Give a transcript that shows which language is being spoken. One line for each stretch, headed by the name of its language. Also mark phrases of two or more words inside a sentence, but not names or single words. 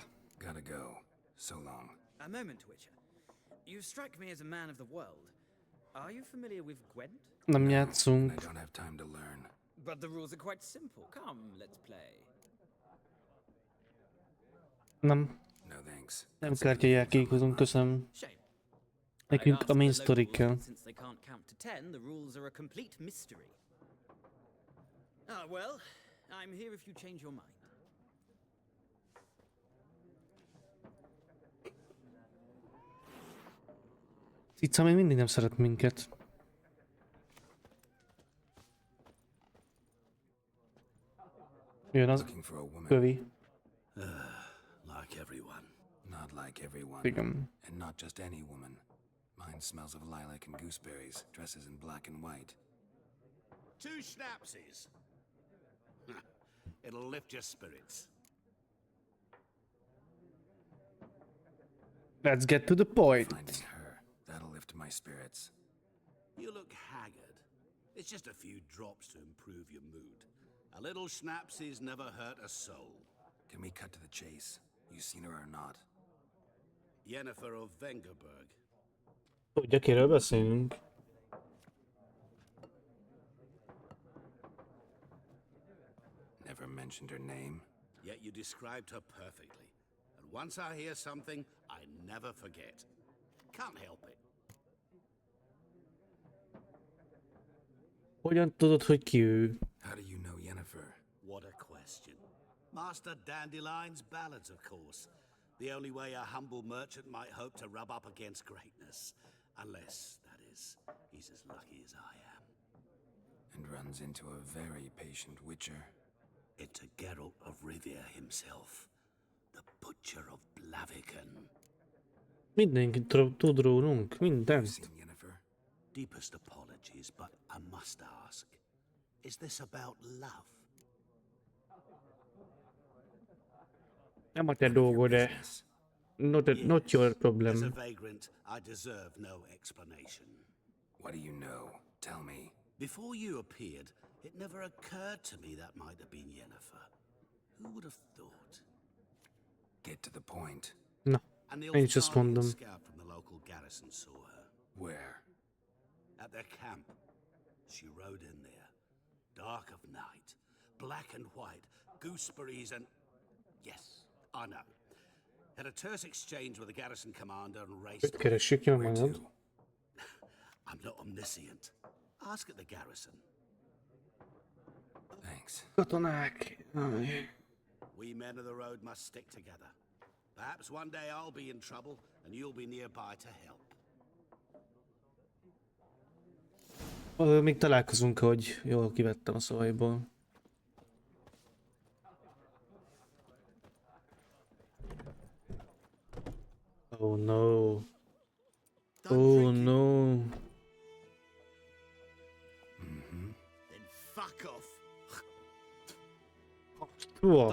English: Gotta go. So long. A moment, Witcher. You strike me as a man of the world. Are you familiar with Gwent?
Hungarian: Nem
English: I
Hungarian: játszunk.
English: don't have time to learn. But the rules are quite simple. Come, let's play.
Hungarian: Nem.
English: No thanks.
Hungarian: Nem kártyajátékozunk, köszönöm.
English: Shame.
Hungarian: Nekünk a main
English: I'd asked the story locals,
Hungarian: kell.
English: but since they can't count to 10, the rules are a complete mystery. Ah, well, I'm here if you change your mind.
Hungarian: Cica még mindig nem szeret minket. Jön az
English: Looking for a woman.
Hungarian: kövi.
English: Like everyone. Not like everyone.
Hungarian: Igen.
English: And not just any woman. Mine smells of lilac and gooseberries, dresses in black and white. 2 schnapsies. It'll lift your spirits. Let's get to the point. Finding her, that'll lift my spirits. You look haggard. It's just a few drops to improve your mood. A little schnapsy's never hurt a soul. Can we cut to the chase? You seen her or not? Yennefer of Vengerberg.
Hungarian: Tudja, kiről beszélünk.
English: Never mentioned her name. Yet you described her perfectly. And once I hear something, I never forget. Can't help it.
Hungarian: Hogyan tudod, hogy ki ő?
English: How do you know Yennefer? What a question. Master Dandelion's ballads, of course. The only way a humble merchant might hope to rub up against greatness. Unless, that is, he's as lucky as I am. And runs into a very patient witcher. It's a Geralt of Rivia himself. The Butcher of Blaviken.
Hungarian: Mindenki tud rólunk,
English: You
Hungarian: mindent.
English: seen Yennefer? Deepest apologies, but I must ask. Is this about love?
Hungarian: Nem a te dolgod, de
English: Business. not your As a problem. vagrant, I deserve no explanation. What do you know? Tell me. Before you appeared, it never occurred to me that might have been Yennefer. Who would have thought? Get to the point.
Hungarian: Na,
English: An
Hungarian: én is azt
English: Ilftalian
Hungarian: mondom.
English: scout from the local garrison saw her. Where? At their camp. She rode in there. Dark of night. Black and white. Gooseberries and... Yes, I know. Had a terse exchange with the garrison commander and raced...
Hungarian: Őt keressük, jól
English: Where
Hungarian: mondod.
English: to? I'm not omniscient. Ask at the garrison. Thanks.
Hungarian: Katonák. Aj.
English: We men of the road must stick together. Perhaps one day I'll be in trouble and you'll be nearby to help.
Hungarian: Még találkozunk, hogy jól kivettem a szavaiból.
English: Oh no. Oh no. Then fuck off.
Hungarian: Húha.